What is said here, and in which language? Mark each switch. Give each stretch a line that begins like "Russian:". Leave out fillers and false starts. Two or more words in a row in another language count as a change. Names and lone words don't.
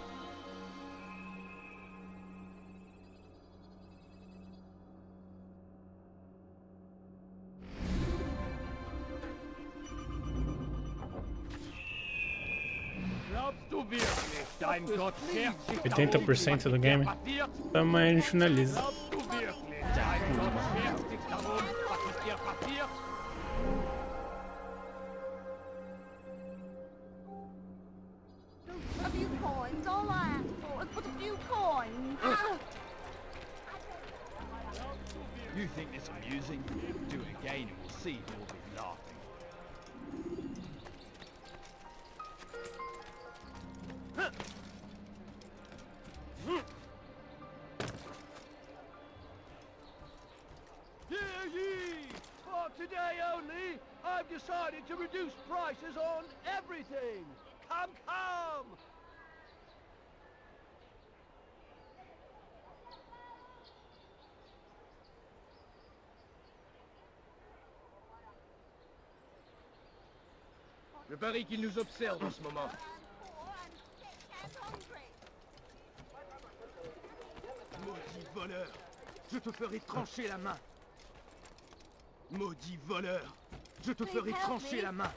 German: Glaubst du wirklich, dein Gott schert sich
Portuguese: 80% do game. Amanhã a gente finaliza.
German: Glaubst du wirklich, dein Gott schert sich darum, was mit dir passiert?
English: A few coins, all I asked for is but a few coins. You think it's amusing? Do it again and we'll see who will be laughing. Hear ye! For today only, I've decided to reduce prices on everything. Come, come!
French: Je parie qu'il nous observe en ce moment. Maudit voleur! Je te ferai trancher la main! Maudit voleur! Je te ferai trancher la main!